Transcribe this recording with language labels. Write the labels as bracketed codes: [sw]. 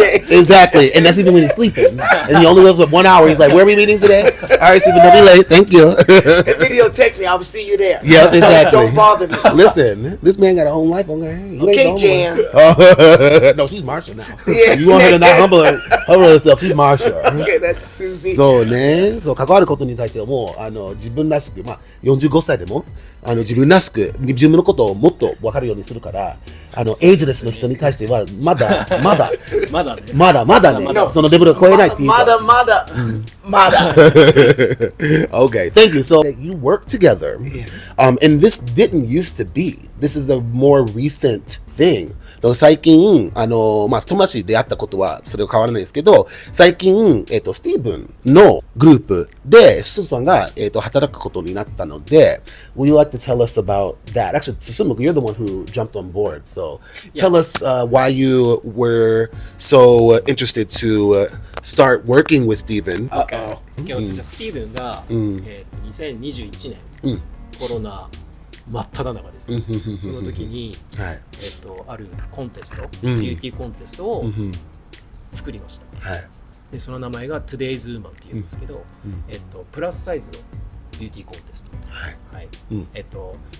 [en] Exactly, and that's even when he's sleeping. And he only lives with 1 hour. He's like, "Where are we meeting today? All right, Stephen, don't be late. Thank you." And video text me. I will see you there. Yeah, exactly. Don't bother me. Listen, this man got a home life on there. Okay, Jan. No, she's Marsha now. You want her to not humble herself? She's Marsha. Okay, that's Susie. [ja] そうね。そう関わることに対してはもう自分らしく、45歳でも自分らしく自分のことをもっと分かるようにするから、エイジレスの人に対してはまだね、そのレベルを超えないっていうか。まだ。 [en] Okay, thank you. So you work together, and this didn't used to be. This is a more recent thing. [ja] 最近友達で出会ったことはそれは変わらないですけど、最近スティーブンのグループでシュさんが働くことになったので、 [en] Would you like to tell us about that? Actually, Susumu, you're the one who jumped on board, so tell us why you were so interested to start working with Steven. [ja] じゃあスティーブンが2021年コロナ真っ只中ですよ。その時に、あるコンテスト、ビューティーコンテストを作りました。でその名前が Today's Woman っていうんですけど、プラスサイズのビューティーコンテスト。